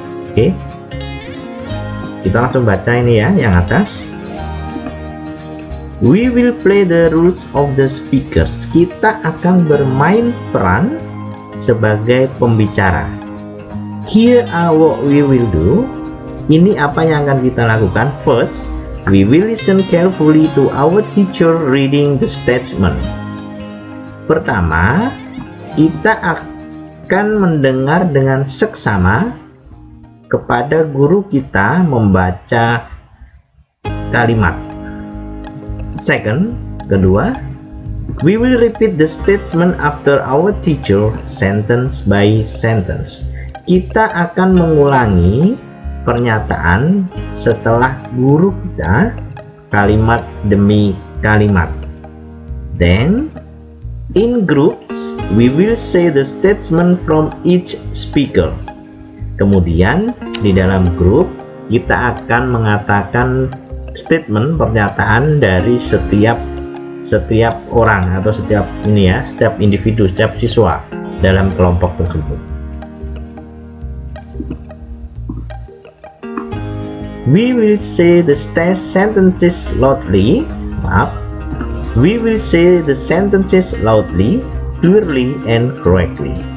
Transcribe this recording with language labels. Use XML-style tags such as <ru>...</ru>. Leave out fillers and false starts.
<id>Oke, kita langsung baca ini ya, yang atas.</id> <en>We will play the roles of the speakers.</en> <id>Kita akan bermain peran sebagai pembicara.</id> <en>Here are what we will do.</en> <id>Ini apa yang akan kita lakukan.</id> <en>First, we will listen carefully to our teacher reading the statement.</en> <id>Pertama, kita akan mendengar dengan seksama kepada guru kita membaca kalimat.</id> <en>Second,</en> <id>kedua,</id> <en>we will repeat the statement after our teacher sentence by sentence.</en> <id>Kita akan mengulangi pernyataan setelah guru kita kalimat demi kalimat.</id> <en>Then in groups we will say the statement from each speaker.</en> <id>Kemudian di dalam grup kita akan mengatakan statement, pernyataan dari setiap orang atau setiap individu, setiap siswa dalam kelompok tersebut.</id> <en>We will say the sentences loudly. We will say the sentences loudly, clearly, and correctly.</en>